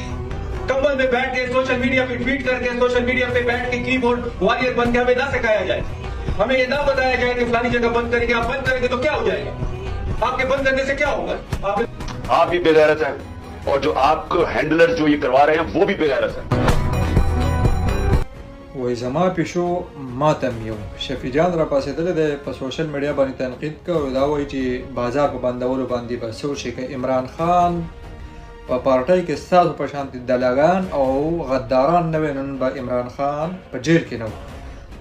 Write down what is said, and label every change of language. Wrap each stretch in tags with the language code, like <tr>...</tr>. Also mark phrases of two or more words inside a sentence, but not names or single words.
<ur>کمبل میں بیٹھ کے</ur> <en>social media</en> <ur>پہ ٹویٹ کر کے</ur> <en>social media</en> <ur>پہ بیٹھ کے</ur> <en>keyboard warrior</en> <ur>بن کے ہمیں نا سکھایا جائے. ہمیں یہ نا بتایا جائے کہ فلانی جگہ بند کریں گے، آپ بند کریں گے تو کیا ہو جائے گا، آپ کے بند کرنے سے کیا ہوگا. آپ بھی بے غیرت ہیں اور جو آپ کو ہینڈلر جو یہ کروا رہے ہیں وہ بھی بے غیرت ہیں.</ur> <ps>وای زما پیشو ماتم یو شفیع جان را پاسېدلی دی په</ps> <en>social media</en> <ps>باندې تنقید کوي، دا وایي چې بازار په بندولو باندې به څه وشي که عمران خان په پارټۍ کې ستاسو په شانتې دلاګان او غداران نه وي نن به عمران خان په جیل کې نه و.</ps>